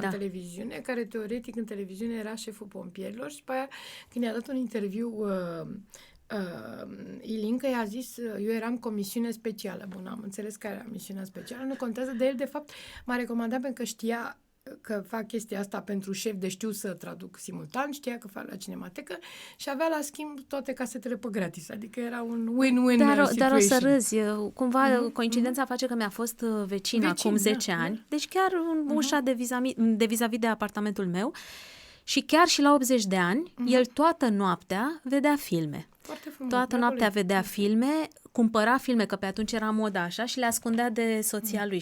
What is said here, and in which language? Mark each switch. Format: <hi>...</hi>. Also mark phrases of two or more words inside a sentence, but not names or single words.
<ro>în televiziune, care teoretic în televiziune era șeful pompierilor și pe aia, când i-a dat un interviu Ilinca, i-a zis, eu eram comisiune specială. Bun, am înțeles care era misiunea specială, nu contează, de el, de fapt, m-a recomandat pentru că știa că fac chestia asta pentru șef, de știu să traduc simultan, știa că fac la Cinematecă și avea la schimb toate casetele pe gratis, adică era un</ro> <en>win-win situation.</en> <ro>Dar o să râzi. Cumva coincidența face că mi-a fost vecin acum 10 ani, deci chiar ușa de vis-a-vis de apartamentul meu și chiar și la 80 de ani, el toată noaptea vedea filme. Foarte frumos. Toată noaptea vedea filme, cumpăra filme, că pe atunci era moda așa, și le ascundea de soția lui.</ro>